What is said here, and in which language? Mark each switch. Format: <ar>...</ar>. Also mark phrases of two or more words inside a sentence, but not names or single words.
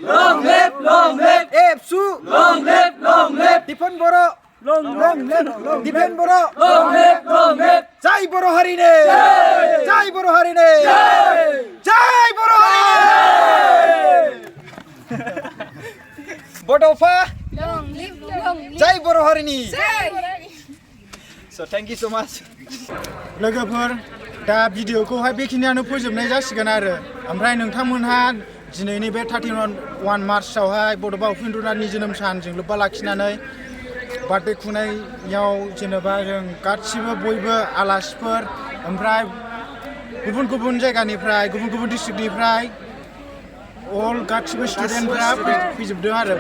<brx>एबसु दिफेन बर' दिफेन बर' जय बर' हारिनि जय बर' हारिनि जय बर' हारिनि बड'फा जय बर' हारिनि</brx> <en>so thank you so much</en> <brx>लोगोफोर दा भिडिअखौहाय बेखिनियानो फोजोबनाय जासिगोन आरो ओमफ्राय नोंथांमोनहा दिनैनि बे 31 मार्चआवहाय बड'फा उपेन्द्रनाथनि जोनोम सानजों लोब्बा लाखिनानै बार्थडे खुंनायाव जेनेबा जों गासिबो बयबो आलासिफोर ओमफ्राय गुबुन गुबुन जायगानिफ्राय गुबुन गुबुन डिस्ट्रिक्टनिफ्राय अल गासिबो स्टुडेन्टफ्रा फैजोबदों आरो</brx>